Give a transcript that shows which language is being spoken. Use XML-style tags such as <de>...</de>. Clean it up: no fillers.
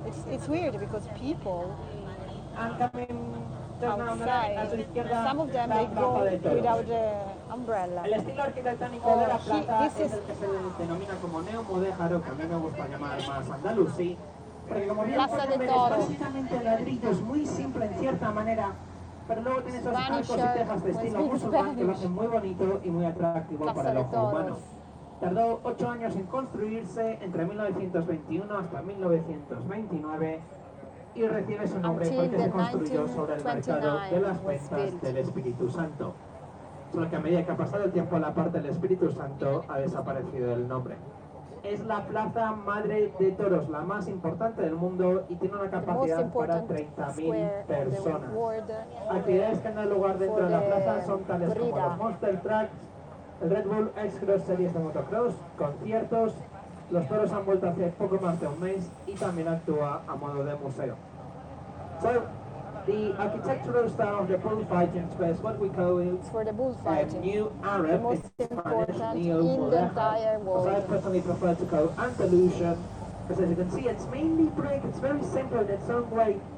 <en>It's weird because people I'm coming outside, some of them they go without the umbrella.</en> <es>El estilo arquitectónico de la plaza es el que se denomina como neomudéjaro, que a mí me gusta llamar más andalusí, porque como bien Plaza de pueden ver es básicamente ladrillos, muy simple en cierta manera, pero luego tiene esos arcos y tejas de estilo musulmán que lo hacen muy bonito y muy atractivo para el ojo humano. Tardó 8 años en construirse, entre 1921 hasta 1929, y recibe su nombre porque se construyó sobre el mercado de las ventas del Espíritu Santo. Solo que a medida que ha pasado el tiempo, la parte del Espíritu Santo ha desaparecido del nombre. Es la plaza madre de toros, la más importante del mundo y tiene una capacidad para 30.000 personas. Actividades que han lugar dentro de la plaza son tales como los Monster Trucks, el Red Bull X-Cross Series de motocross, conciertos. Los toros han vuelto hace poco más de un mes y también actúa a modo de museo.</es> <en>So, the architectural style of the bullfighting space, what we call it for the bullfighting, New Arab, the most important in the entire world. I personally prefer to call Andalusian, because as you can see, it's mainly brick, it's very simple in its own way.</en>